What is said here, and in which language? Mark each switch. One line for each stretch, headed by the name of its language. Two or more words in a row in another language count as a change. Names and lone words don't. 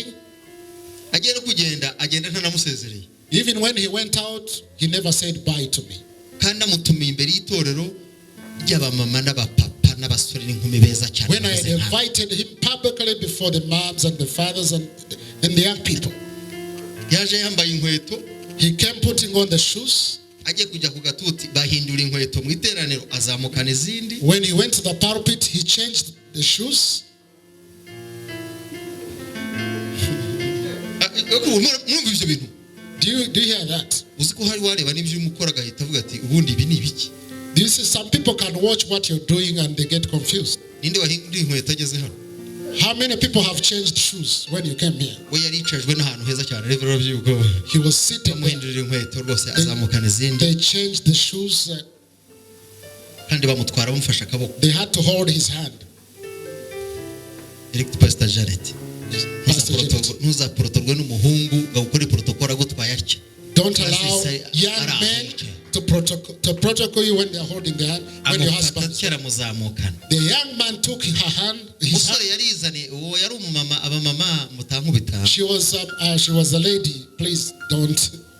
Kinyarwanda: Agiye no kugenda agenda ntanamusezereye.
English: Even when he went out, he never said bye to me.
Kinyarwanda: Kandi amutumiye imbere y'itorero ry'abamama n'abapapa n'abasore n'inkumi beza cyane.
English: When I had invited him publicly before the moms and the fathers and the young people,
Kinyarwanda: yaje yambaye inkweto,
English: he came putting on the shoes.
Kinyarwanda: agiye kujya ku gatuti bahindura inkweto mu iteraniro azamukana izindi.
English: When he went to the pulpit, he changed the shoes.
Kinyarwanda: Mwumva ibyo bintu?
English: Do you hear that?
Kinyarwanda: Uzi ko hari wareba n'ibyo umukora agahita avuga ati ubundi ibi ni ibiki?
English: This is, some people can watch what you're doing and they get confused.
Kinyarwanda: Ninde wahindura inkweto ageze hano?
English: How many people have changed shoes when you came here?
Kinyarwanda: We yaricajwe n'ahantu heza cyane rero byuko.
English: He was sitting there.
Kinyarwanda: Bamuhindurira inkweto rwose azamukana izindi.
English: They changed the shoes.
Kinyarwanda: Kandi bamutwara bamufasha akaboko.
English: They had to hold his hand. Direct Pastor Janet. Pastor Janet.
Kinyarwanda: Ntuzaprotokorwe n'umuhungu gukora protocol agutwaye atya.
English: Don't allow young men to protocol you when they are holding their hand. When your husband, the young man took her hand. She was a lady. Please don't.